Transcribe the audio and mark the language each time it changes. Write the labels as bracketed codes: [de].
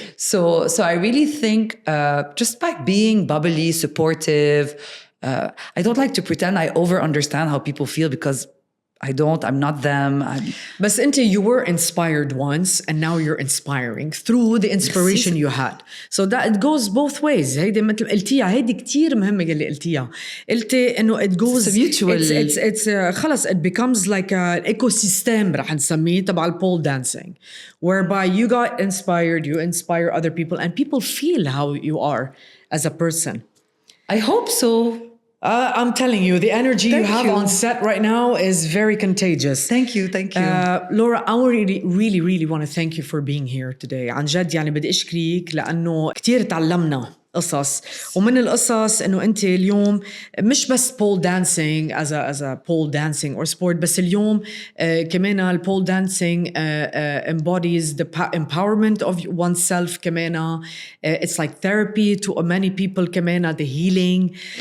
[en] So I really think just by being bubbly, supportive, I don't like to pretend I over-understand how people feel because I'm not them. But you were inspired once and now you're inspiring through the inspiration you had. So that it goes both ways. [ar] هيدي مثل قلتيها هيدي كتير مهمة اللي قلتيها. قلتي إنه [en] it goes It's mutual. It's [ar] خلص [en] it becomes like an ecosystem [ar] رح نسميه تبع البول [en] dancing, whereby you got inspired, you inspire other people, and people feel how you are as a person. I hope so. I'm telling you, the energy you have you. on set right now is very contagious. Thank you. Laura, I really want to thank you for being here today. [ar] عن جد يعني بدي أشكرك لأنه كتير تعلمنا قصص، ومن القصص إنه أنت اليوم مش بس [en] pole dancing as a pole dancing or sport، [ar] بس اليوم كمان ال [en] pole dancing embodies the empowerment of oneself [ar] كمان. [en] It's like therapy to many people [ar] كمان, [en] the healing.